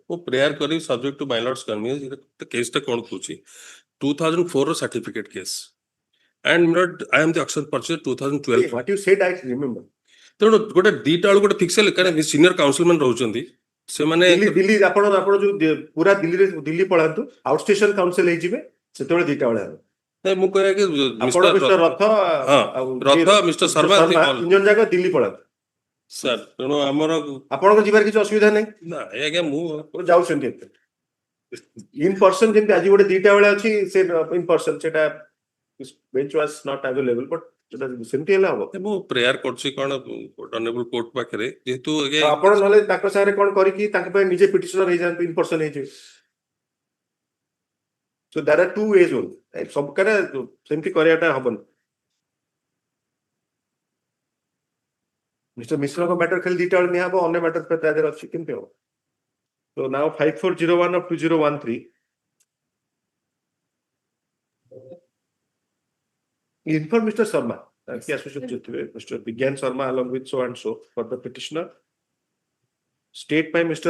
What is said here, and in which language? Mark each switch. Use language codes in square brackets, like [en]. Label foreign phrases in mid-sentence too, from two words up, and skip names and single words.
[or] ମୁଁ ପ୍ରେୟାର କରିବି [en] subject to my lords convenience [or] କେସଟା କଣ କହୁଛି 2004 ର ସାର୍ଟିଫିକେଟ କେସ୍ [en] and I am the auction purchaser 2012 what you said I remember [or] ତେଣୁ ଗୋଟେ ଦିଟା ବେଳକୁ ଗୋଟେ ଫିକ୍ସ ହେଲେ କାରଣ ସିନିୟର କାଉନସିଲମାନ ରହୁଛନ୍ତି ସେମାନେ ଦିଲ୍ଲୀ ଆପଣ ଯୋଉ ପୁରା ଦିଲ୍ଲୀ ପଳାନ୍ତୁ [en] out station council [or] ହେଇଯିବେ ସେତେବେଳେ 2ଟା ବେଳେ ହେବ ନାଇଁ ମୁଁ କହିବା କି ଆପଣ ମିଷ୍ଟର ରଥ ଆଉ ରଥ ମିଷ୍ଟର ଶର୍ମା ତିନି ଜଣ ଯାକ ଦିଲ୍ଲୀ ପଳାନ୍ତୁ ସାର୍ ତେଣୁ ଆମର ଆପଣଙ୍କ ଯିବାର କିଛି ଅସୁବିଧା ନାହିଁ ନା ଆଜ୍ଞା ମୁଁ ଯାଉଛନ୍ତି [en] in person [or] ଯେମିତି ଆଜି ଗୋଟେ 2ଟା ବେଳେ ଅଛି ସେ [en] in person [or] ସେଟା [en] bench was not available but [or] ସେଟା ସେମିତି ହେଲେ ହବ ମୁଁ ପ୍ରେୟାର କରୁଛି କଣ [en] honourable court [or] ପାଖରେ ଯେହେତୁ ଆପଣ ନହେଲେ ତାଙ୍କ ସାଙ୍ଗରେ କଣ କରିକି ତାଙ୍କ ପାଇଁ ନିଜେ ପିଟିସନର ହେଇଯାଆନ୍ତୁ [en] in person [or] ହେଇଯିବେ [en] so there are two ways only [or] ସବୁ କାରେ ସେମିତି କରିବାଟା ହବନି ମିଷ୍ଟର ମିଶ୍ରଙ୍କ ମ୍ୟାଟର ଖାଲି 2ଟା ବେଳେ ନିଆହବ ଅନ୍ୟ ମ୍ୟାଟର ତା ଦେହରେ ଅଛି କେମିତି ହବ [en] so now 5401 of 2013 inform Mr. Sharma the associate Mr. Vigyan Sharma along with so and so for the petitioner state by Mr.